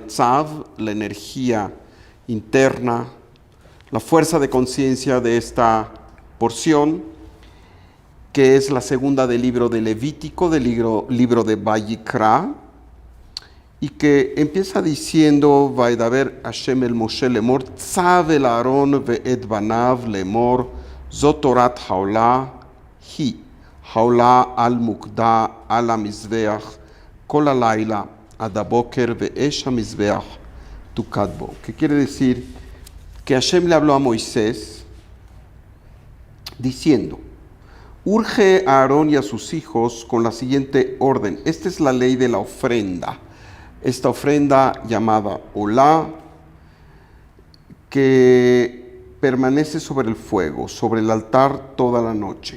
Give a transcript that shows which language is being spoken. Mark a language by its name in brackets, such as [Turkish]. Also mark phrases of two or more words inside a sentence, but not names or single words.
[Spanish] Tzav, la energía interna, la fuerza de conciencia de esta porción, que es la segunda del libro de Levítico, del libro de Vayikra, y que empieza diciendo: [Hebrew] וידבר השם אל משה לאמר, צו אל אהרן ואת בניו לאמר, זאת תורת העלה היא, העלה על מוקדה על המזבח, כל הלילה עד הבקר ואש המזבח תוקד בו. [Spanish] Que quiere decir que Hashem le habló a Moisés diciendo: urge a Aarón y a sus hijos con la siguiente orden. Esta es la ley de la ofrenda. Esta ofrenda llamada Olá, que permanece sobre el fuego, sobre el altar toda la noche.